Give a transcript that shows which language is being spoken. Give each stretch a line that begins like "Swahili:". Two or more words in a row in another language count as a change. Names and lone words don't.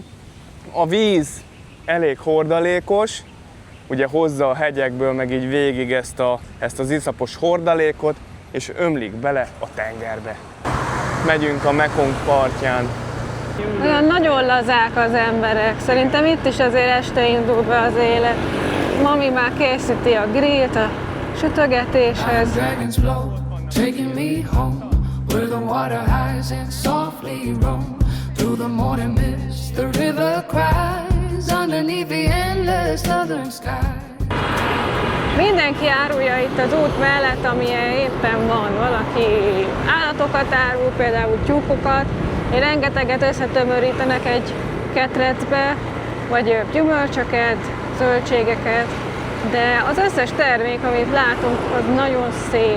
Hungarian: A víz elég hordalékos, ugye hozza a hegyekből meg így végig ezt az iszapos hordalékot, és ömlik bele a tengerbe. Megyünk a Mekong partján. Olyan nagyon lazák az emberek. Szerintem itt is azért este indul be az élet. Mami már készíti a grillt a sütögetéshez.
English: Dragons blow, taking me home, where the water highs and softly roam through the morning mist. The river cries underneath the endless southern sky.
Hungarian: Mindenki árulja itt az út mellett, amilyen éppen van. Valaki állatokat árul, például tyúkokat, rengeteget összetömörítenek egy ketrecbe, vagy gyümölcsöket, zöldségeket, de az összes termék, amit látunk, az nagyon szép.